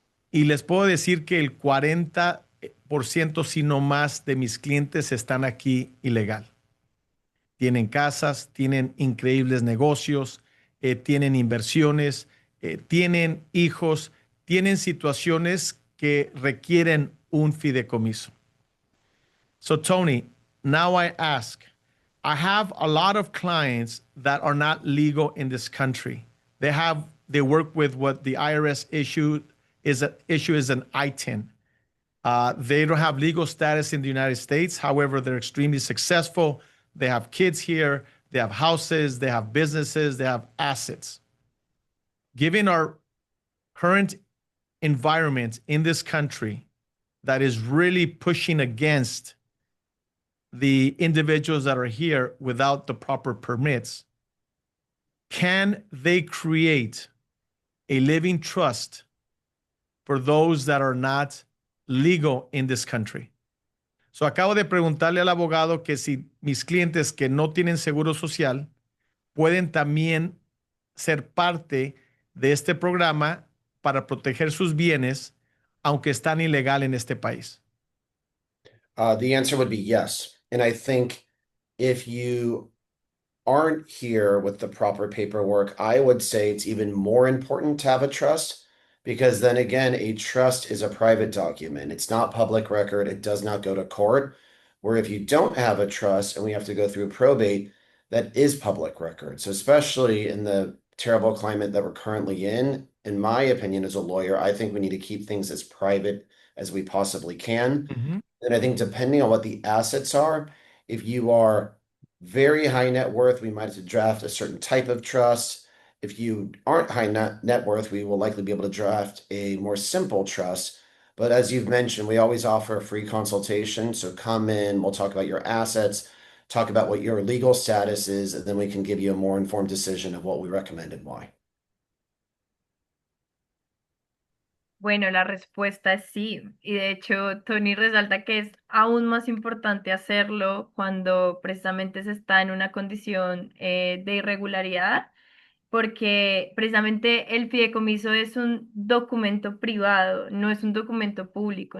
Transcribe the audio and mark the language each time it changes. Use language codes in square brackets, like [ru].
[es] Y les puedo decir que el 40%, si no más, de mis clientes están aquí ilegal. Tienen casas, tienen increíbles negocios, tienen inversiones, tienen hijos, tienen situaciones que requieren un fideicomiso. [en] So, Tony, now I ask, I have a lot of clients that are not legal in this country. They work with what the IRS issue is an ITIN. They don't have legal status in the United States. However, they're extremely successful. They have kids here. They have houses. They have businesses. They have assets. Given our current environment in this country that is really pushing against the individuals that are here without the proper permits, can they create a living trust for those that are not legal in this country? So [es] acabo de preguntarle al abogado que si mis clientes que no tienen seguro social pueden también ser parte de este programa para proteger sus bienes, aunque están ilegal en este país. [en] The answer would be yes. And I think if you aren't here with the proper paperwork, I would say it's even more important to have a trust because then again, a trust is a private document. It's not public record. It does not go to court. Where if you don't have a trust and we have to go through probate, that is public record. So especially in the terrible climate that we're currently in my opinion, as a lawyer, I think we need to keep things as private as we possibly can. Mm-hmm. And I think depending on what the assets are, if you are very high net worth, we might have to draft a certain type of trust. If you aren't high net worth, we will likely be able to draft a more simple trust. But as you've mentioned, we always offer a free consultation. So come in, we'll talk about your assets, talk about what your legal status is, and then we can give you a more informed decision of what we recommend and why. [es] Bueno, la respuesta es sí. Y de hecho, Tony resalta que es aún más importante hacerlo cuando precisamente se está en una condición de irregularidad, porque precisamente el fideicomiso es un documento privado, no es un documento público.